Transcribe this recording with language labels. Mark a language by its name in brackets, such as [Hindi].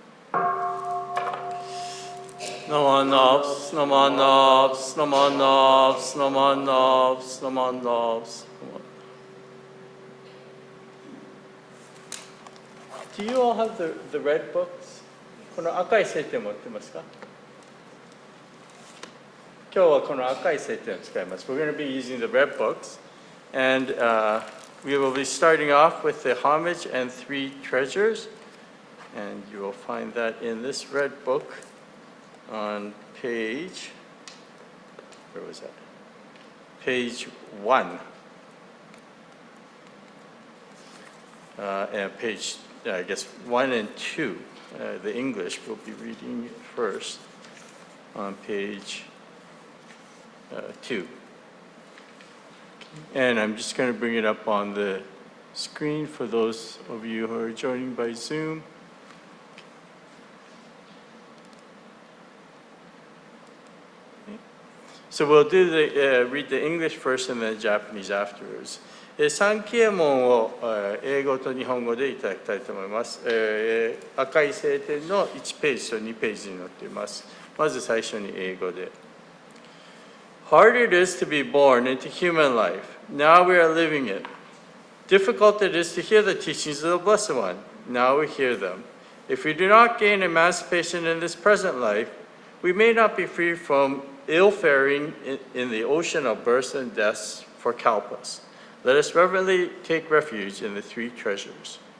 [English] Naman Nobs, Naman Nobs, Naman Nobs, Naman Nobs, Naman Nobs. Do you all have the red books? [Japanese] この赤い聖典持ってますか？今日はこの赤い聖典を使います。 [English] We're going to be using the red books, and we will be starting off with the homage and three treasures, and you will find that in this red book on page, where was that? Page 1. And page, I guess, 1 and 2. The English we'll be reading first on page 2. And I'm just going to bring it up on the screen for those of you who are joining by Zoom. So we'll do read the English first and then Japanese afterwards. [Japanese] 三期右衛門を英語と日本語でいただきたいと思います。赤い聖典の1ページと2ページに載っています。まず最初に英語で。 [English] Hard it is to be born into human life. Now we are living it. Difficult it is to hear the teachings of the Blessed One. Now we hear them. If we do not gain emancipation in this present life, we may not be free from ill-faring in the ocean of births and deaths for kalpas. Let us reverently take refuge in the three treasures.